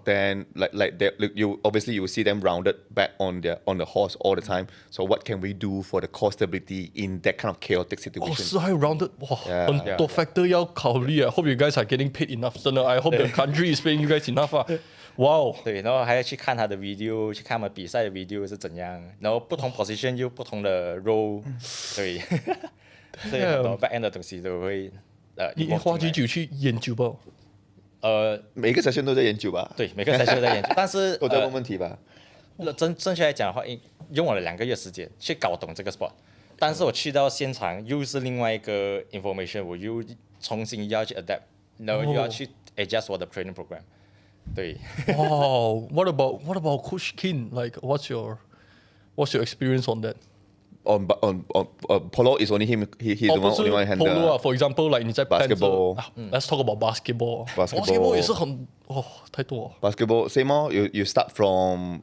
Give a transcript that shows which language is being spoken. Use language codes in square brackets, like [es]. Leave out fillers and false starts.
[en] then like you obviously you see them rounded back on the horse all the time. So what can we do for the core stability in that kind of chaotic situation? [zh] 是还有 rounded， 哇，很多 factor 要考虑啊。 [en] Hope you guys are getting paid enough， [zh] 真的 [en] ，I hope the country is paying you guys enough 啊。 [zh] 哇，对，然后还要去看他的 video， 去看他们比赛的 video 是怎样，然后不同 position 又不同的 role， 对，所以很多 back end 的东西都会你花几久去研究吧？每个 session 都在研究吧？对，每个 session 都在研究，但是都在问问题吧？正确来讲的话，用我的2个月时间去搞懂这个 sport， 但是我去到现场又是另外一个 information， 我又重新要去 adapt， 然后又要去 adjust 我的 training program。对。 [en] Wow. What about Coach Keen? Like, what's your experience on that? On polo is only him. He's the one only one handle. Polo for example, like [zh] 你在 [en] basketball. Let's talk about basketball. Basketball [zh] 也是很太多 [en] Basketball, same more. You start from